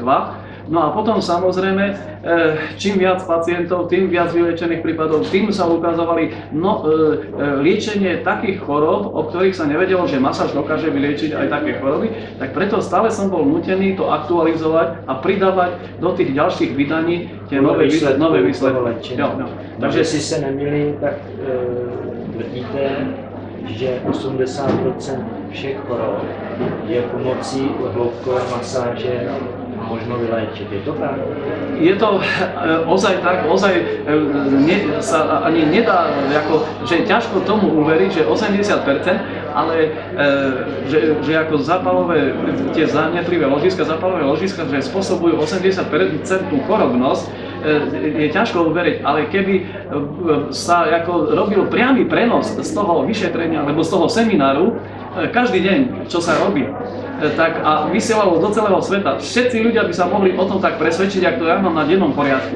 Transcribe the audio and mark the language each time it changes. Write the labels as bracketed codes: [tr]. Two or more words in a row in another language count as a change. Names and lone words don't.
[sk] No a potom samozrejme, čím viac pacientov, tým viac vyliečených prípadov, tým sa ukazovali liečenie takých chorób, o ktorých sa nevedelo, že masáž dokáže vyliečiť aj také choroby, tak preto stále som bol nutený to aktualizovať a pridávať do tých ďalších vydaní tie nové výsledky. [cs] Takže si se nemýlím, tak tvrdíte, že 80% všech chorob je pomocí hloubkové masáže možno vyléčiť. Je to tak? [sk] Je to ozaj tak, sa ani nedá, že ťažko tomu uveriť, že 80%, ale že ako zápalové, tie zanepливé ložiska, zápalové ložiska, že spôsobujú 80% chorobnosť, je ťažko uveriť, ale keby sa ako robil priamy prenos z toho vyšetrenia, alebo z toho semináru, každý deň, čo sa robí, tak a vysielalo do celého sveta, všetci ľudia by sa mohli o tom tak presvedčiť, ako to ja mám na dennom poriadku.